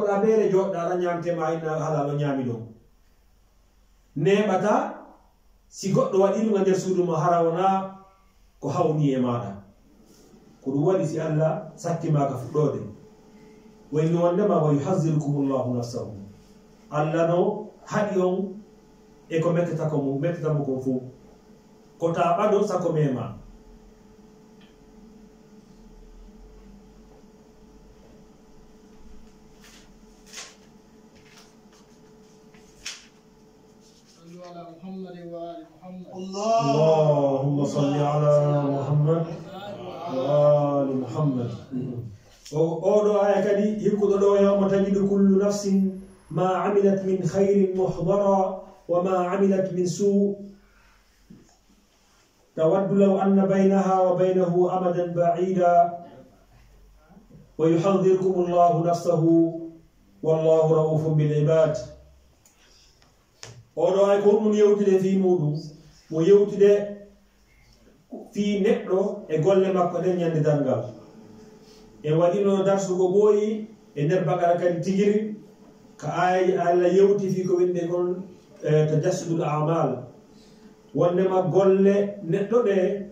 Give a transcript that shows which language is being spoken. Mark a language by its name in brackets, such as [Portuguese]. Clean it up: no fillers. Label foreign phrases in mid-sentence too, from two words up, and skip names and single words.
[Fula] ɗa beere joɗɗa ala ñamtema inna hala no ñami ɗon neɓata si goɗɗo waɗi ɗum e nder suudu mo hara wona ko hawni e maɗa ko ɗum waɗi si allah sakkimaka fuɗɗode wayni wondema [Arabic] ويحذركم الله نفسه [Fula] allah no haɗi on e ko mettetamo kon fof ko taɓaɗo sako mema [Arabic] اللهم صل على محمد وآل محمد أولو آية كدي يقول يوم تجد كل نفس ما عملت من خير محضرا وما عملت من سوء تود لو أن بينها وبينه أمدا بعيدا ويحذركم الله نفسه والله رؤوف بالعباد [Fula] oɗo ay ko ɗum yewtide fi muɗum mo yewtide fi neɗɗo e golle makko ɗen ñande dangal en waɗino darsugo ɓooyi e nder bagara kadi tigiri ka ayaji allah yewti fi ko winde kon [Arabic] تجسد الأعمال [Fula] wondema golle neɗɗo ɗe